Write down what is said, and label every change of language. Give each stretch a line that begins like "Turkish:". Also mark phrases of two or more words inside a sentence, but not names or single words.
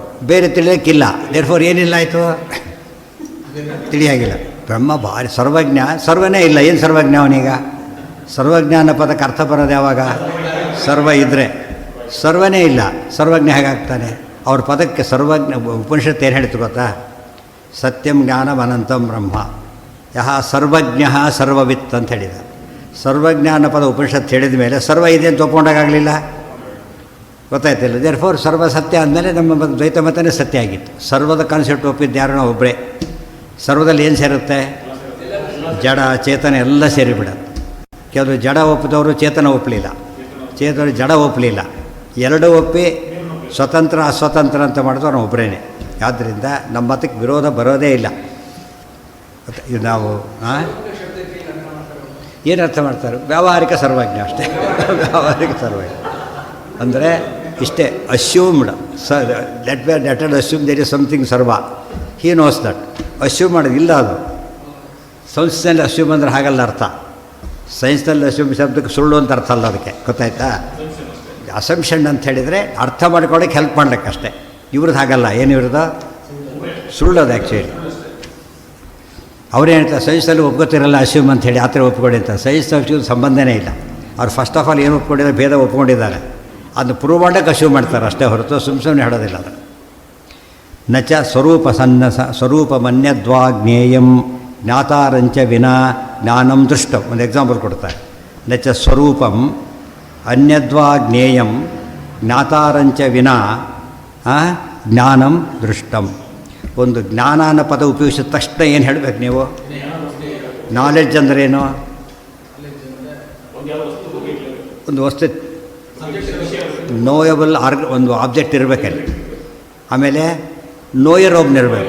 Kannada: ಬೇರೆ ತಿಳಿಯೋಕ್ಕಿಲ್ಲ. ದೇರ್ಫೋರ್ ಏನಿಲ್ಲ ಆಯಿತು? ತಿಳಿಯಾಗಿಲ್ಲ. ಬ್ರಹ್ಮ ಭಾರಿ ಸರ್ವಜ್ಞ, ಸರ್ವನೇ ಇಲ್ಲ. ಏನು ಸರ್ವಜ್ಞ ಅವನೀಗ? ಸರ್ವಜ್ಞ ಅನ್ನೋ ಪದಕ್ಕೆ ಅರ್ಥ ಬರೋದು ಯಾವಾಗ? ಸರ್ವ ಇದ್ದರೆ. ಸರ್ವನೇ ಇಲ್ಲ, ಸರ್ವಜ್ಞ ಹೇಗಾಗ್ತಾನೆ? ಅವ್ರ ಪದಕ್ಕೆ ಸರ್ವಜ್ಞ. ಉಪನಿಷತ್ತು ಏನು ಹೇಳ್ತು ಗೊತ್ತಾ?
Sanskrit: ಸತ್ಯಂ ಜ್ಞಾನಂ ಅನಂತಂ ಬ್ರಹ್ಮ ಯಹ ಸರ್ವಜ್ಞ ಸರ್ವವಿತ್
Kannada: ಅಂತ ಹೇಳಿದ. ಸರ್ವಜ್ಞ ಅನ್ನೋ ಪದ ಉಪನಿಷತ್ತು ಹೇಳಿದ ಮೇಲೆ ಸರ್ವ ಇದೆ ಅಂತ ಒಪ್ಕೊಂಡಾಗಲಿಲ್ಲ. ಗೊತ್ತಾಯ್ತಿಲ್ಲ? ದೇರ್ಫೋರ್ ಸರ್ವ ಸತ್ಯ ಆದಮೇಲೆ ನಮ್ಮ ದ್ವೈತ ಮತನೇ ಸತ್ಯ ಆಗಿತ್ತು. ಸರ್ವದ ಕಾನ್ಸೆಪ್ಟ್ ಒಪ್ಪಿದ್ದು ಯಾರೋ ಒಬ್ಬರೇ. ಸರ್ವದಲ್ಲಿ ಏನು ಸೇರುತ್ತೆ? ಜಡ ಚೇತನ ಎಲ್ಲ ಸೇರಿಬಿಡತ್ತೆ. ಕೆಲವರು ಜಡ ಒಪ್ಪಿದವರು ಚೇತನ ಒಪ್ಪಲಿಲ್ಲ, ಚೇತನ ಜಡ ಒಪ್ಪಲಿಲ್ಲ. ಎರಡೂ ಒಪ್ಪಿ ಸ್ವತಂತ್ರ ಅಸ್ವತಂತ್ರ ಅಂತ ಮಾಡಿದ್ರು ನಾವು ಒಬ್ಬರೇನೆ. ಆದ್ದರಿಂದ ನಮ್ಮ ಮತಕ್ಕೆ ವಿರೋಧ ಬರೋದೇ ಇಲ್ಲ. ಇದು ನಾವು ಏನು ಅರ್ಥ ಮಾಡ್ತಾರೆ? ವ್ಯಾವಹಾರಿಕ ಸರ್ವಜ್ಞ ಅಷ್ಟೇ. ವ್ಯಾವಹಾರಿಕ ಸರ್ವಜ್ಞ ಅಂದರೆ ಇಷ್ಟೇ.
English: assumed let assume there is something ಸರ್ವ. he knows that.
Kannada: ಅಸ್ಯೂಮ್ ಮಾಡೋದು ಇಲ್ಲ. ಅದು ಸೈನ್ಸ್ನಲ್ಲಿ ಅಸ್ಯೂಮ್ ಅಂದರೆ ಹಾಗಲ್ಲ ಅರ್ಥ. ಸೈನ್ಸ್ನಲ್ಲಿ ಅಸ್ಯೂಮ್ ಶಬ್ದಕ್ಕೆ ಸುಳ್ಳು ಅಂತ ಅರ್ಥ ಅಲ್ಲ ಅದಕ್ಕೆ. ಗೊತ್ತಾಯ್ತಾ? ಅಸಂಪ್ಷನ್ ಅಂತ ಹೇಳಿದರೆ ಅರ್ಥ ಮಾಡ್ಕೊಳ್ಳೋಕ್ಕೆ ಹೆಲ್ಪ್ ಮಾಡ್ಲಿಕ್ಕೆ ಅಷ್ಟೇ. ಇವ್ರದ್ದು ಹಾಗಲ್ಲ. ಏನು ಇವ್ರದ್ದು? ಸುಳ್ಳು ಅದು ಆ್ಯಕ್ಚುಲಿ. ಅವ್ರು ಹೇಳ್ತಾರೆ ಸೈನ್ಸಲ್ಲಿ ಒಪ್ಕೋತಿರಲ್ಲ ಅಸ್ಯೂಮ್ ಅಂತ ಹೇಳಿ, ಆ ಥರ ಒಪ್ಕೊಳ್ಳಿ ಅಂತ.
English: science assume
Kannada: ಸಂಬಂಧನೇ ಇಲ್ಲ. ಅವ್ರು
English: first of all
Kannada: ಏನು ಒಪ್ಕೊಂಡಿದ್ದಾರೆ? ಭೇದ ಒಪ್ಕೊಂಡಿದ್ದಾರೆ. ಅದನ್ನು ಪ್ರೂವ್ ಮಾಡೋಕ್ಕೆ ಅಸ್ಯೂಮ್ ಮಾಡ್ತಾರೆ ಅಷ್ಟೇ ಹೊರತು ಸುಮ್ಮನೆ ಹೇಳೋದಿಲ್ಲ ಅದನ್ನು.
Sanskrit: ನಚ ಸ್ವರೂಪಮನ್ಯದ್ವಾ ಜ್ಞೇಯಂ ಜ್ಞಾತಾರಂಚ ವಿನಾ ಜ್ಞಾನಂ ದೃಷ್ಟಂ.
Kannada: ಒಂದು ಎಕ್ಸಾಂಪಲ್ ಕೊಡ್ತಾರೆ.
Sanskrit: ನಚ ಸ್ವರೂಪಂ ಅನ್ಯದ್ವಾ ಜ್ಞೇಯಂ ಜ್ಞಾತಾರಂಚ ವಿನಾ ಜ್ಞಾನಂ ದೃಷ್ಟಂ.
Kannada: ಒಂದು ಜ್ಞಾನ ಅನ್ನೋ ಪದ ಉಪಯೋಗಿಸಿದ ತಕ್ಷಣ ಏನು ಹೇಳಬೇಕು ನೀವು? ನಾಲೆಡ್ಜ್ ಅಂದ್ರೇನು? ಒಂದು ವಸ್ತು ನೋಯಬಲ್ ಒಂದು ಆಬ್ಜೆಕ್ಟ್ ಇರಬೇಕಲ್ಲಿ. ಆಮೇಲೆ ನೋಯರ್ ಒಬ್ಬನಿರಬೇಕು.